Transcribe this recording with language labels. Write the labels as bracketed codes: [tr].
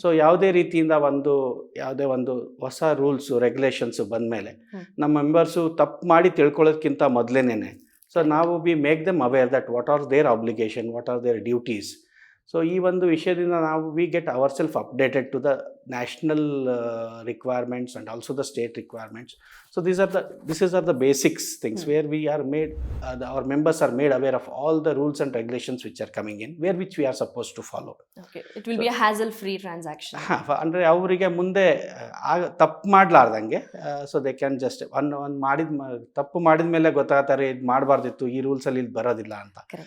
[kn] So ಯಾವುದೇ ರೀತಿಯಿಂದ ಯಾವುದೇ ಒಂದು ಹೊಸ ರೂಲ್ಸು ರೆಗ್ಯುಲೇಷನ್ಸು ಬಂದಮೇಲೆ ನಮ್ಮ ಮೆಂಬರ್ಸು ತಪ್ಪು ಮಾಡಿ ತಿಳ್ಕೊಳ್ಳೋದಕ್ಕಿಂತ ಮೊದಲೇನೆ ಸೊ ನಾವು [en] We make them aware that what are their obligation, what are their duties. So [kn] ಈ ಒಂದು ವಿಷಯದಿಂದ ನಾವು [en] We get our self updated to the national requirements and also the state requirements. So these are the basics things where we are made, our members are made aware of all the rules and regulations which are coming in, which we are supposed to follow. Okay, it will be a hassle-free transaction. [kn] ಅಂದರೆ ಅವರಿಗೆ ಮುಂದೆ ತಪ್ಪು ಮಾಡಲಾರ್ದಂಗೆ so [en] they can just [kn] ತಪ್ಪು ಮಾಡಿದ ಮೇಲೆ ಗೊತ್ತಾಗ್ತಾರೆ ಇದು ಮಾಡಬಾರ್ದಿತ್ತು, ಈ ರೂಲ್ಸಲ್ಲಿ ಇಲ್ಲಿ ಬರೋದಿಲ್ಲ ಅಂತ.